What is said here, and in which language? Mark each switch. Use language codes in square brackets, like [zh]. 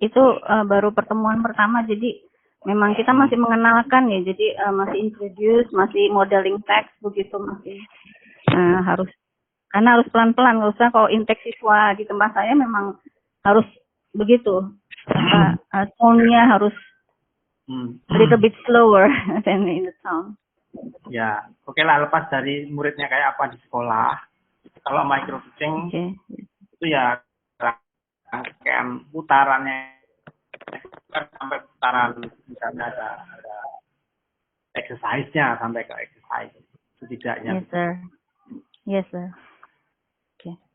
[id] Itu baru pertemuan pertama, jadi memang kita masih mengenalkan ya. Jadi masih introduce, masih [en] modeling text [id] begitu, masih harus pelan-pelan. Nggak usah kalau intake siswa di tempat saya memang harus begitu. Tone-nya harus [en] a little bit slower than in the town. [id] Ya, oke lah, lepas dari muridnya kayak apa di sekolah. Kalau micro teaching itu ya rangkaian putarannya sampai putaran, misalnya ada exercise-nya sampai ke exercise setidaknya. [en] Yes, sir. Yes, sir. Oke.